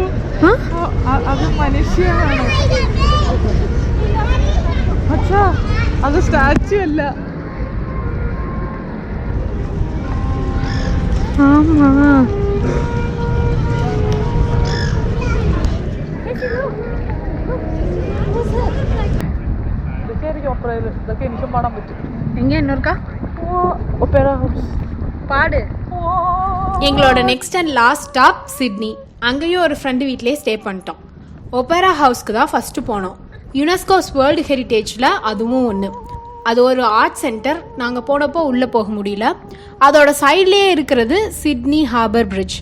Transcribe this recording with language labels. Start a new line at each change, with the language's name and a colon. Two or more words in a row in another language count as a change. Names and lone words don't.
Malayalam: അത് മനുഷ്യനാണ്. അച്ഛാ അത് സ്റ്റാച്ചു അല്ല.
Tamil: ஆமா
Malayalam: ഇതൊക്കെ എനിക്കും പാടാൻ പറ്റും.
Tamil: எங்க இன்னொருக்கா
Malayalam: ഒപ്പേറ ഹൗസ്
Tamil: பாடு. எங்களோட
English: next and last stop
Tamil: சிட்னி. அங்கேயும் ஒரு ஃப்ரெண்டு வீட்டிலே ஸ்டே பண்ணிட்டோம். ஒப்பேரா ஹவுஸ்க்கு தான் ஃபஸ்ட்டு போனோம். யுனெஸ்கோஸ்
English: world heritage
Tamil: அதுவும் ஒன்று. அது ஒரு
English: art center.
Tamil: நாங்கள் போனப்போ உள்ளே போக முடியல. அதோட சைட்லேயே இருக்கிறது சிட்னி ஹார்பர் பிரிட்ஜ்.